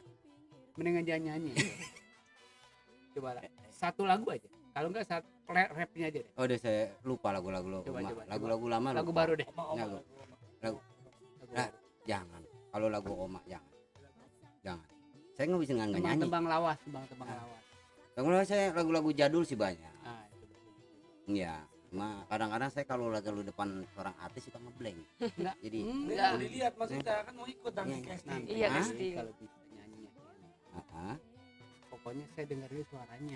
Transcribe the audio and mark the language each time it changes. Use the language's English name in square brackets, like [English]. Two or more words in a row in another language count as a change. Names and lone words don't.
[Indonesian] mendingan jangan nyanyi. Coba lah. Satu lagu aja. Kalau enggak rapnya aja deh. Oh, deh saya lupa lagu-lagu Coba, lama. coba. Lagu-lagu lama Lagu lupa. baru deh. Lagu. Lagu Nah, jangan. Kalau lagu Oma jangan. Jangan. Saya nggak bisa nggak nyanyi. tembang-tembang lawas, tembang-tembang lawas. Lagu-lagu saya lagu-lagu jadul sih banyak. Ah, coba. Iya. Cuma kadang-kadang saya kalau lagi di depan seorang artis suka ngeblank. Enggak. Jadi Ini Enggak. mau dilihat maksudnya kan mau ikut nanti Iya. casting. Nanti Iya, Hah? casting. kalau bisa nyanyinya. ah, Pokoknya saya dengerin suaranya.